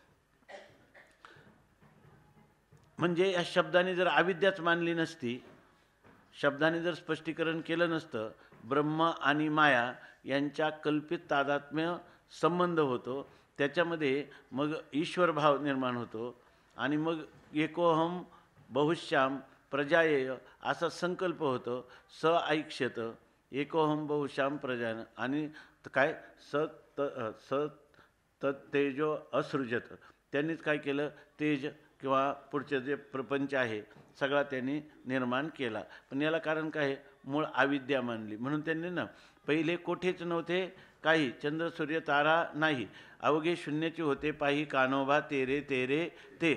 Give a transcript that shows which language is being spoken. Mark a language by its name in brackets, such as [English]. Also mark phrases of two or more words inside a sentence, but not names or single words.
[Marathi] म्हणजे या शब्दाने जर अविद्याच मानली नसती, शब्दाने जर स्पष्टीकरण केलं नसतं, ब्रह्म आणि माया यांच्या कल्पित तादात्म्य संबंध होतो, त्याच्यामध्ये मग ईश्वर भाव निर्माण होतो आणि मग [Sanskrit] एकोहम बहुश्याम प्रजायेय [Marathi] असा संकल्प होतो. [Sanskrit] स ऐक्ष्यत एकोहम बहुश्याम प्रजान [Marathi] आणि काय [Sanskrit] स तेजो असृजत [Marathi] त्यांनीच काय केलं तेज किंवा पुढचे जे प्रपंच आहे सगळा त्यांनी निर्माण केला. पण याला कारण काय आहे मूळ अविद्या मानली म्हणून त्यांनी ना पहिले कोठेच नव्हते काही चंद्र सूर्य तारा नाही अवघे शून्याचे होते पाही कानोबा तेरे तेरे ते.